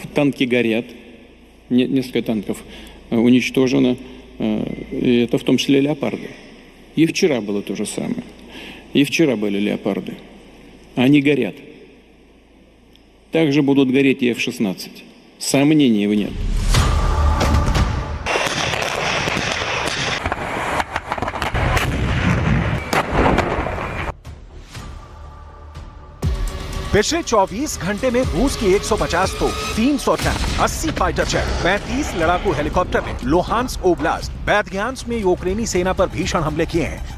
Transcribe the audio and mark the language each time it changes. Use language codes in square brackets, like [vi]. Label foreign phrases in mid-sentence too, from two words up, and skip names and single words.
[ru] Танки горят, несколько танков уничтожено, и это в том числе леопарды. И вчера было то же самое. И вчера были леопарды. Они горят. Также будут гореть и F-16. Сомнений нет. [hi] पिछले 24 घंटे में रूस की 150 तोप, 300 टैंक, 80 फाइटर जेट, 35 लड़ाकू हेलीकॉप्टर ने लुहांस्क ओब्लास्ट, बेदग्यांस्क में यूक्रेनी सेना पर भीषण हमले किए हैं।